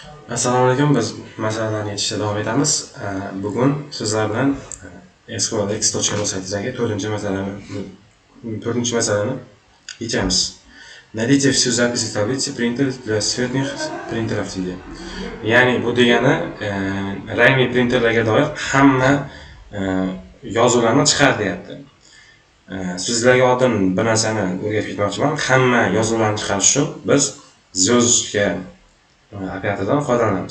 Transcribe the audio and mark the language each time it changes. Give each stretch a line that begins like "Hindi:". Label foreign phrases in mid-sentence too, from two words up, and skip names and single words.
Uzbek: Assalomu alaykum. Biz masalalarni yechishda davom etamiz. Bugun sizlar bilan SQL X.ru saytidagi 4-masalani yechamiz.
Russian: Найдите всю запись в таблице принтер для цветных принтеров deydi.
Uzbek: Ya'ni bu degani rangli printerlarga doir hamma yozuvlarni chiqar deyapti. Sizlarga oldin bir narsani o'rgatib ketmoqchiman. Hamma yozuvlarni chiqarish uchun biz звездочка operatordan foydalanamiz.